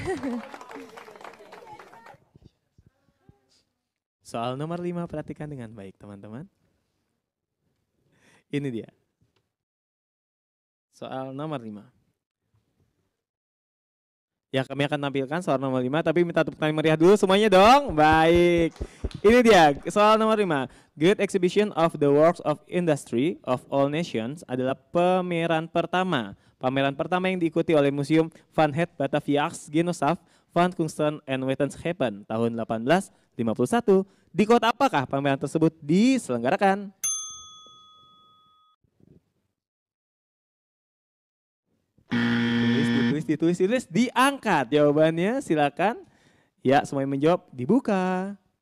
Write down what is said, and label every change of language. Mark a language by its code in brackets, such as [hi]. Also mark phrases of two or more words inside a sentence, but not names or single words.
[id] Soal nomor 5, perhatikan dengan baik teman-teman. Ini dia. Soal nomor 5. Ya, kami akan tampilkan soal nomor 5, tapi minta tepuk tangan meriah dulu semuanya dong. Baik. Ini dia, soal nomor 5. Great Exhibition of the Works of Industry of All Nations adalah pameran pertama. Pameran pertama yang diikuti oleh Museum Van Het Batavia's Genootschap van Kunsten en Wetenschappen tahun 1851. Di kota apakah pameran tersebut diselenggarakan? Ditulis, diangkat jawabannya, silakan. Ya, semuanya menjawab, dibuka.